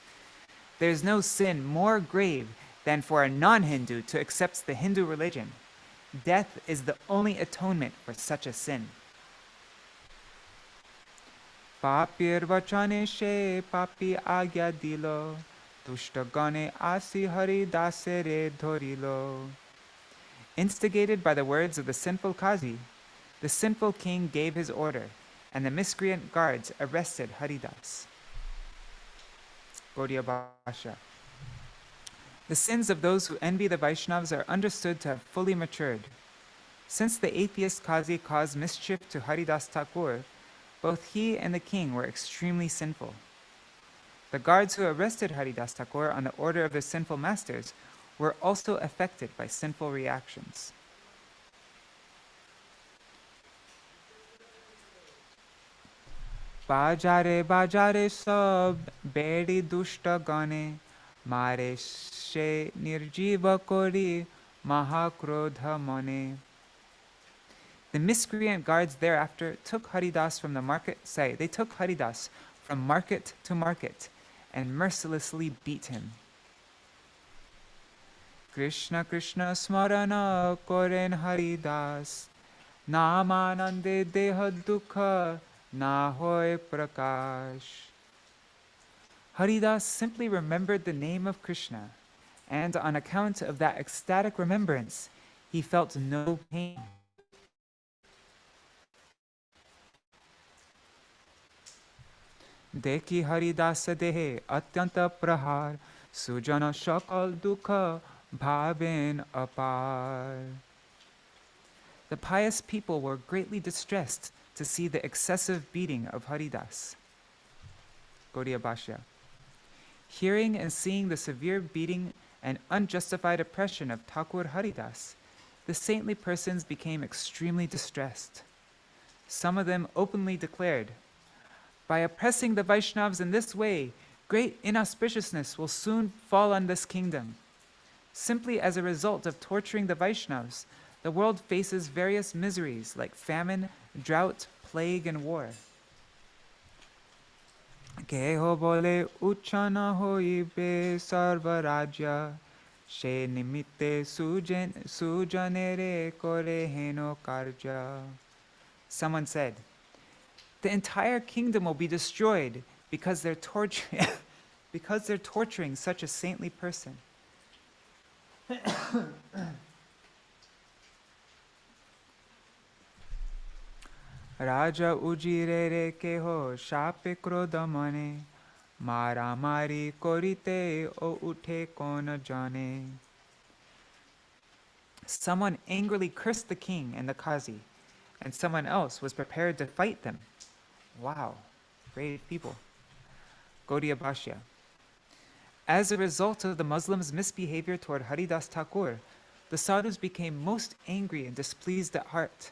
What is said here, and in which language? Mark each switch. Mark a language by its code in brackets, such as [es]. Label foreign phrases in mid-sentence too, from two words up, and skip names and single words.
[en] There is no sin more grave than for a non-Hindu to accept the Hindu religion. Death is the only atonement for such a sin. [bn] পাপীর বচনে সে পাপী আজ্ঞা দিল, দুষ্টগণে আসি হরিদাস রে ধরিল. [en] Instigated by the words of the sinful Qazi, the sinful king gave his order, and the miscreant guards arrested Haridāsa. Gaudiya Bhashya. The sins of those who envy the Vaishnavas are understood to have fully matured. Since the atheist Qazi caused mischief to Haridāsa Ṭhākura, both he and the king were extremely sinful. The guards who arrested Haridāsa Ṭhākura on the order of their sinful masters were also affected by sinful reactions. [bn] বাজারে বাজারে সব বেড়ি দুষ্ট গণে মারে সে নির্জীব করি মহাক্রোধ মনে. [en] The miscreant guards thereafter took Haridāsa from the market. They took Haridāsa from market to market and mercilessly beat him. [bn] কৃষ্ণ কৃষ্ণ স্মরণ করেন হরিদাস, নামানন্দে দেহ দুঃখ না হয় প্রকাশ. [en] Haridāsa simply remembered the name of Krishna, and on account of that ecstatic remembrance, he felt no pain. [bn] দেখি হরিদাস দেহে অত্যন্ত প্রহার, সুজন সকল দুঃখ ভাবেন অপার. [en] The pious people were greatly distressed to see the excessive beating of Haridāsa. Gaudiya Bhashya. Hearing and seeing the severe beating and unjustified oppression of Thakur Haridāsa, the saintly persons became extremely distressed. Some of them openly declared, "By oppressing the Vaishnavas in this way, great inauspiciousness will soon fall on this kingdom. Simply as a result of torturing the Vaishnavas, the world faces various miseries like famine, drought, plague, and war." [bn] কেহ বলে উচ্ছন্ন হইবে সর্ব রাজ্য, সে নিমিত্তে সুজনেরে করে হেন কার্য. [en] Someone said, "The entire kingdom will be destroyed because they're torturing such a saintly person." [bn] রাজা উজিরেরে কেহ শাপে ক্রোধ মনে, মারা মারি করিতে ও উঠে কোন জনে. [en] Someone angrily cursed the king and the Qazi, and someone else was prepared to fight them. Wow, brave people. Gaudiya Bhashya. As a result of the Muslims' misbehavior toward Haridāsa Ṭhākura, the sadhus became most angry and displeased at heart.